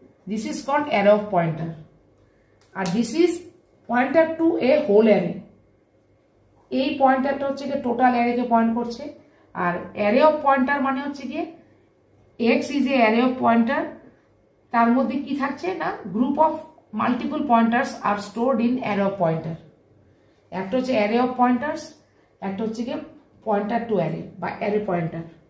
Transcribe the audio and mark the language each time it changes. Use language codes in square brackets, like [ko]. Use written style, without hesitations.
[en] This is called array of pointer, and this is pointer to a whole array. [bn] এই পয়েন্টারটা হচ্ছে কি total অ্যারেকে point করছে, আর array of pointer মানে হচ্ছে কি [en] x is a array of pointer, [bn] তার মধ্যে কি থাকছে না group of [en] multiple pointers are stored in array of pointer. [bn] একটা হচ্ছে array of pointers, একটা হচ্ছে কি pointer to array বা array pointer।